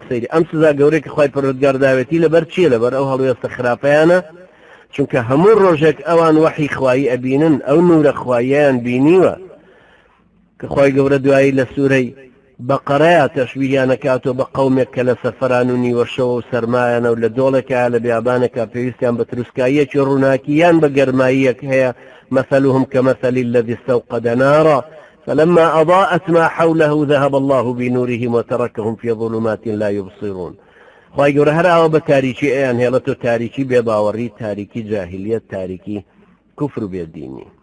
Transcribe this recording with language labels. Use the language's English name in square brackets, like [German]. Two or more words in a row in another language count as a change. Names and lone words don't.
[Central Kurdish] سەیری ئەم سزا گەورەی کە خوای پەروەردگار داوێتی لەبەر چییە؟ لەبەر ئەو هەڵوێستە خراپەیانە، چونکە هەموو ڕۆژێک ئەوان وەحی خوایی ئەبینن، ئەو نورە خواییان بینیوە کە خوای گەورە دوایی لە سوورەی بەقەرەیە تەشبیهیان ئەکاتەوە بە قەومێک کە لە سەفەران و نیوەشەوە و سەرمایانە و لە دۆڵێکە لە بیابانێکە پێویستیان بە تروسکاییەکی ڕووناکییان بە گەرماییەک هەیە. [Arabic] مثلهم كمثل الذي استوقد نارا فلما أضاءت ما حوله ذهب الله بنورهم وتركهم في ظلمات لا يبصرون. [Central Kurdish] خی گەورە هەر ئەوە بە تاریکی ئەیان هێڵێتەوە، تاریکی بێباوەڕی، تاریکی جاهلیەت، تاریکی کوفر و بێدینی.